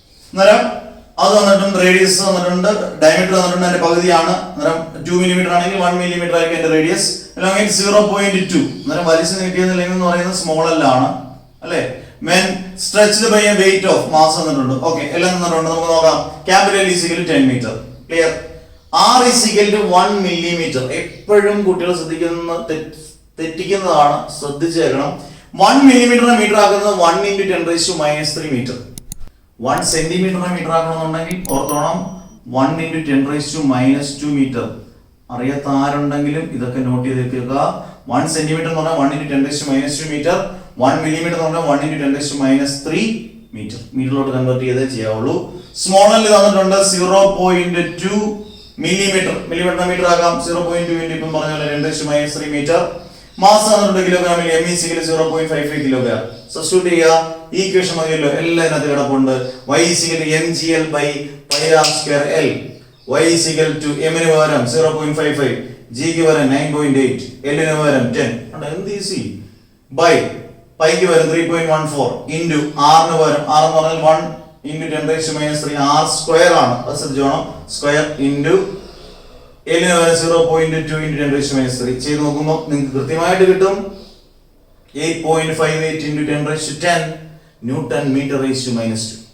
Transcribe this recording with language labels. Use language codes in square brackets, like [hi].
[ml] അന്നേരം അത് വന്നിട്ടുണ്ട്, റേഡിയസ് വന്നിട്ടുണ്ട്, ഡയമീറ്റർ വന്നിട്ടുണ്ട്, അതിന്റെ പകുതിയാണ്. അന്നേരം 2 മില്ലിമീറ്റർ ആണെങ്കിൽ 1 മില്ലിമീറ്റർ ആയിരിക്കും അതിന്റെ റേഡിയസ്. അല്ലെങ്കിൽ 0.2. അന്നേരം വലിച്ചു നീട്ടിയത് ലെങ്ത് എന്ന് പറയുന്നത് സ്മോൾ എൽ ആണ് അല്ലെ. [en] when stretched by a weight of mass [ml] വന്നിട്ടുണ്ട്. ഓക്കെ, എല്ലാം തന്നിട്ടുണ്ട്. നമുക്ക് നോക്കാം. [en] Capital is equal to 10 metre. [ml] Clear. [en] R is equal to 1 millimeter. [ml] എപ്പോഴും കുട്ടികൾ തെറ്റിക്കുന്നതാണ്, ശ്രദ്ധിച്ചേക്കണം. 1 മില്ലിമീറ്ററിനെ മീറ്റർ ആക്കുന്നത് 1 × 10⁻³ മീറ്റർ. 1 സെന്റിമീറ്ററിനെ മീറ്റർ ആക്കണമെന്നുണ്ടെങ്കിൽ ഓർത്തോണം 1 × 10⁻² മീറ്റർ. അറിയാത്ത ആരുണ്ടെങ്കിലും ഇതൊക്കെ നോട്ട് ചെയ്ത് വെക്കുക. 1 സെന്റിമീറ്റർ എന്ന് പറഞ്ഞാൽ 1 × 10⁻² മീറ്റർ, 1 മില്ലിമീറ്റർ എന്ന് പറഞ്ഞാൽ 1 × 10⁻³ മീറ്റർ. മീറ്ററിലോട്ട് കൺവേർട്ട് ചെയ്തേ ചെയ്യാവുള്ളൂ. സ്മോൾ എൽ തന്നിട്ടുണ്ട് 0.2 മില്ലിമീറ്റർ. മില്ലിമീറ്റർ മീറ്റർ ആക്കാം. 0.2 ഇപ്പം പറഞ്ഞ പോലെ 10⁻³ മീറ്റർ. മാസ് തന്നിട്ടുണ്ട് കിലോഗ്രാമിൽ, M is equal to 0.55 kilogram. Substitute ചെയ്യുക. ഈ ഇക്വേഷൻ മതിയല്ലോ, എല്ലാം ഇതിനകത്ത് കിടപ്പുണ്ട്. [en] Y is equal to mgl by pi r square L. Y is equal to m [ml] ന് പകരം 0.55, g ക്ക് പകരം 9.8, L ന് പകരം 10. എന്ത് ഈസി. ബൈ പൈക്ക് പകരം 3.14 ഇൻറ്റു r ന് പകരം, r എന്ന് പറഞ്ഞാൽ 1 × 10⁻³ r സ്ക്വയർ ആണ്, അത് ശ്രദ്ധിച്ചോണം. സ്ക്വയർ ഇൻറ്റു L ന് പകരം 0.2 × 10⁻³ ചെയ്ത് നോക്കുമ്പോൾ നിങ്ങൾക്ക് കൃത്യമായിട്ട് കിട്ടും 8.58 × 10⁻10 ന്യൂട്ടൺ മീറ്റർ റേസ് ടു -2.